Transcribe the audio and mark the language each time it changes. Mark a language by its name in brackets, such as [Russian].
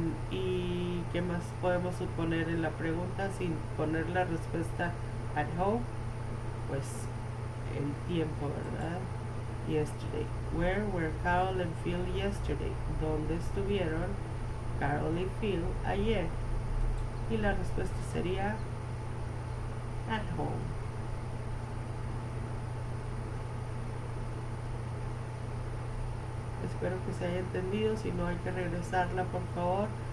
[Spanish] Y ¿qué más podemos suponer en la pregunta sin poner la respuesta [English] at home? [Spanish] Pues el tiempo, ¿verdad? Yesterday. [English] Where were Carol and Phil yesterday? [Spanish] ¿Dónde estuvieron Carol y Phil ayer? Y la respuesta sería [English] at home. [Spanish] Espero que se haya entendido. Si no, hay que regresarla, por favor.